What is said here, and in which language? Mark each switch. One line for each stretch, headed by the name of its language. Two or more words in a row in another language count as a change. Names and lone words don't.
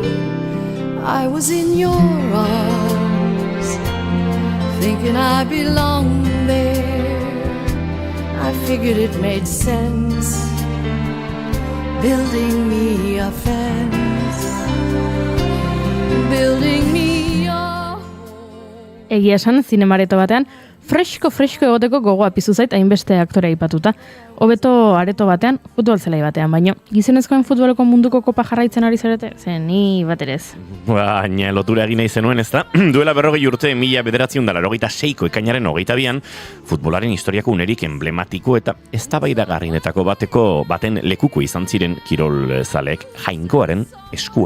English: I was in your arms, thinking I belonged there. I figured it made sense, building me a fence. Building me a home.
Basque: Egia esan, zinemareto batean, fresko egoteko gogoa piztu zait hainbeste aktore aipatuta. Hobeto areto batean, futbol zelai batean, baino gizonezkoen futboleko munduko kopa jarraitzen ari zarete? Zen, ni bat ere ez. Baina lotura egin nahi zenuen, ez da? Duela 40 urte 1986ko ekainaren 22an, futbolaren historiako unerik emblematiko eta eztabaidagarrienetako baten lekuko izan ziren kirol zaleek Jainkoaren eskua.